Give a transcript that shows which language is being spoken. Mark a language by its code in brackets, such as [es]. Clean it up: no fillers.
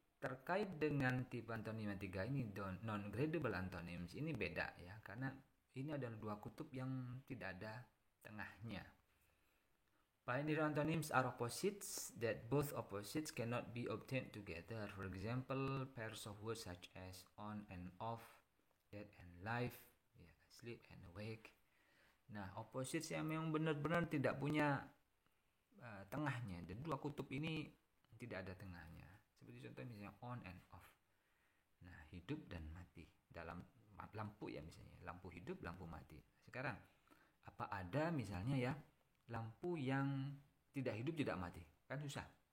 [id] terkait dengan tipe antonim yang 3 ini, non-gradable antonyms ini beda ya, karena ini adalah dua kutub yang tidak ada tengahnya. [en] Binary antonyms are opposites that both opposites cannot be obtained together. For example, pairs of words such as on and off, dead and alive, asleep and awake. [id] Nah, opposites yang memang benar-benar tidak punya tengahnya. Dan dua kutub ini tidak ada tengahnya. Seperti contoh misalnya [en] on and off. [id] Nah, hidup dan mati. Dalam lampu ya misalnya, lampu hidup, lampu mati. Sekarang, apa ada misalnya ya lampu yang tidak hidup tidak mati? Kan susah.